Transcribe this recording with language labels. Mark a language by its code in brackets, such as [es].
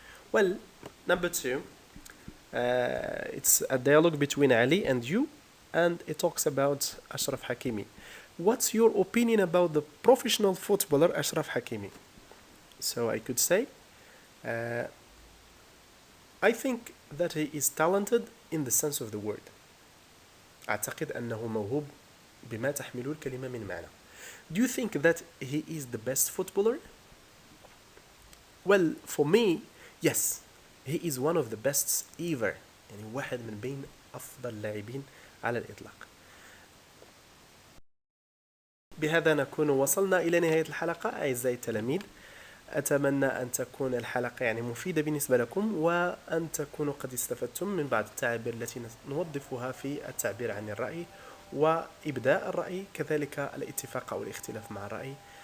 [en] Well, number 2, it's a dialogue between Ali and you, and it talks about Ashraf Hakimi. What's your opinion about the professional footballer Ashraf Hakimi? So I could say, I think that he is talented in the sense of the word. [ar] أعتقد أنه موهوب بما تحمله الكلمة من معنى. [en] Do you think that he is the best footballer? Well, for me, yes. He is one of the best ever. [ar] يعني واحد من بين أفضل اللاعبين على الإطلاق. بهذا نكون وصلنا إلى نهاية الحلقة أعزائي التلاميذ. أتمنى أن تكون الحلقة يعني مفيدة بالنسبة لكم وأن تكونوا قد استفدتم من بعض التعابير التي نوظفها في التعبير عن الرأي وإبداء الرأي كذلك الاتفاق أو الاختلاف مع الرأي.